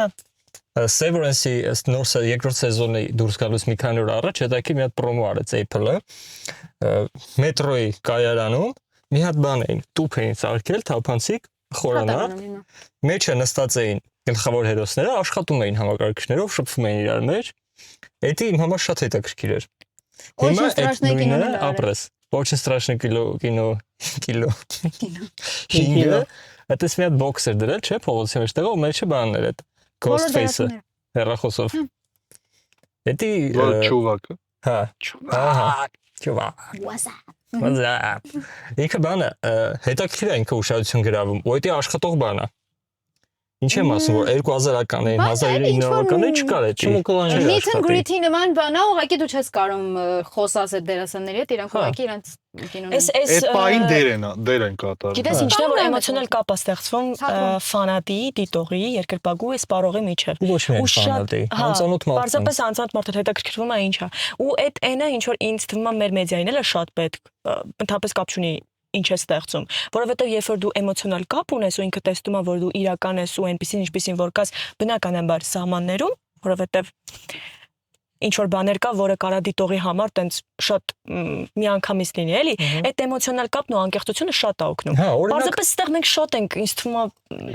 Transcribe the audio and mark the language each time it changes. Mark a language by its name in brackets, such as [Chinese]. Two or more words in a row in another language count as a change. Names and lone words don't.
[Armenian] Severance-ի նոր երկրորդ սեզոնի դուրս գալուց մի քանի օր առաջ հետաքրքիր մի հատ պրոմո արեց Apple-ը։ Մետրոյի կայարանում մի հատ բան էին, տուփ էին սարքել, թափանցիկ, խորանարդ։ Մեջը նստած էին գլխավոր հերոսները, աշխատում էին համակարգիչներով, շփվում էին իրար մեջ։ Էդի իմ համար շատ հետաքրքիր էր։ [Russian] Очень страшное кино նայել։ [Armenian] ապրես։ [Russian] Очень страшное кино։ [Armenian] Հինգը, այդպես մի հատ բոքս էր դրել, չէ՞, փողոցի մեջ տեղը, ու մեջը բաններ այդ Ghostface-ը, հեռախոսով։ Էդի Չուվակը։ հա, ահա, ճուվակ։ What's ինքը բանը հետաքրքիր է ինքը ուշադրություն գրավում, ու դա աշխատող բան է։ Ինչ եմ ասում, որ 2000-ականներին, 1900-ականներին չկար այդ։ [English] Meet and greet- [Armenian] ի նման բանա, ուղղակի դու չես կարող խոսած այդ դերասանների հետ, իրանք ուղղակի իրանք կինոն։ Այս պային դեր են կատարում։ Գիտես ինչն է որ էմոցիոնալ կապ է ստեղծվում ֆանատի, դիտողի, երկրպագու, այս պարողի միջև։ Ոչ միայն ֆանատի, անծանոթ մարդու։ Պարզապես անծանոթ մարդը հետաքրքրվում է ինչա։ Ու այդ այնը ինչ որ ինձ թվում է մեր մեդիային էլ է շատ պետք, ընդհանրապես կապ չունի ինչ է ստեղծում, որովհետև երբ որ դու էմոցիոնալ կապ ունես ու ինքը տեսնում է որ դու իրական ես ու այնպեսին ինչպեսին որ կաս բնականաբար սահմաններում, որովհետև ինչ որ բաներ կա, որը կարա դիտողի համար տենց շատ միանգամից լինի, էլի, այդ էմոցիոնալ կապն ու անկեղծությունը շատ է օգնում։ Պարզապես այդտեղ մենք շատ ենք, ինձ թվում է։